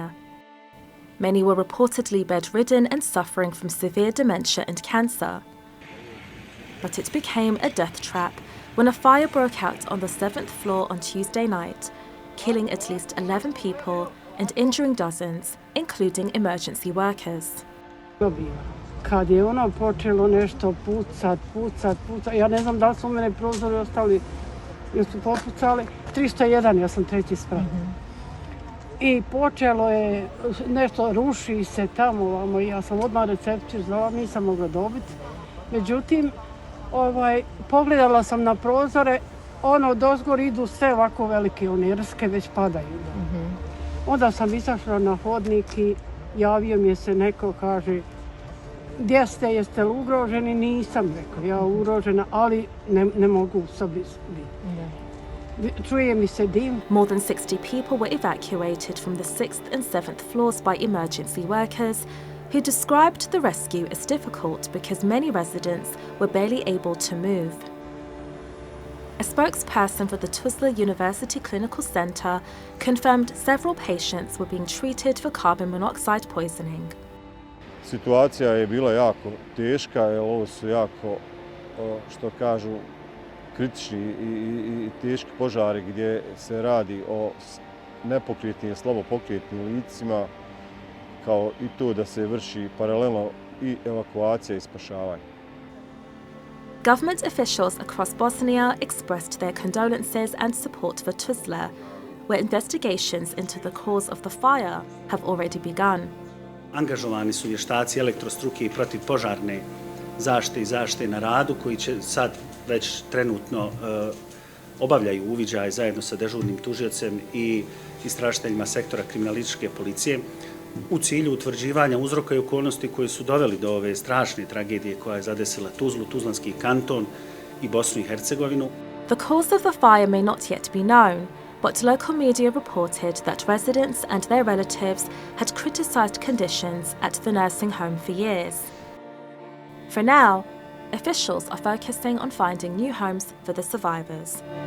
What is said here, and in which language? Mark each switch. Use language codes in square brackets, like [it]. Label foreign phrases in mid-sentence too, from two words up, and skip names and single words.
[en] Many were reportedly bedridden and suffering from severe dementia and cancer. But it became a death trap when a fire broke out on the 7th floor on Tuesday night, killing at least 11 people and injuring dozens, including emergency workers. [bs] Kad je ono počelo nešto pucat, ja ne znam da li su u mene prozori ostali, jer su popucali, 301, ja sam treći sprat. I počelo je, nešto ruši se tamo ovamo, ja sam odmah recepciju zvala, nisam mogla dobiti. Međutim, pogledala sam na prozore, ono dozgor idu sve ovako velike, one rske već padaju. Onda sam izašla na hodnik i javio mi se neko, kaže, gdje ste, jeste li ugroženi? Nisam, rekao, ja ugrožena, ali ne mogu u sobi biti. Čuje mi se dim. [en] More than 60 people were evacuated from the 6th and 7th floors by emergency workers, who described the rescue as difficult because many residents were barely able to move. A spokesperson for the Tuzla University Clinical Center confirmed several patients were being treated for carbon monoxide poisoning. [bs] Situacija je bila jako teška, jer ovo su jako, što kažu, kritični i teški požari gdje se radi o nepokretnim, slabo pokretnim licima, kao i to da se vrši paralelno i evakuacija i spašavanje. [en] Government officials across Bosnia expressed their condolences and support for Tuzla, where investigations into the cause of the fire have already begun. [bs] Angažovani su vještaci elektrostruke i protivpožarne zaštite i zaštite na radu koji će sad već trenutno obavljaju uviđaj zajedno sa dežurnim tužiocem i istražiteljima sektora kriminalističke policije u cilju utvrđivanja uzroka i okolnosti koji su doveli do ove strašne tragedije koja je zadesila Tuzlu, Tuzlanski kanton i Bosnu i Hercegovinu. [en] The cause of the fire may not yet be known, but local media reported that residents and their relatives had criticised conditions at the nursing home for years. For now, officials are focusing on finding new homes for the survivors.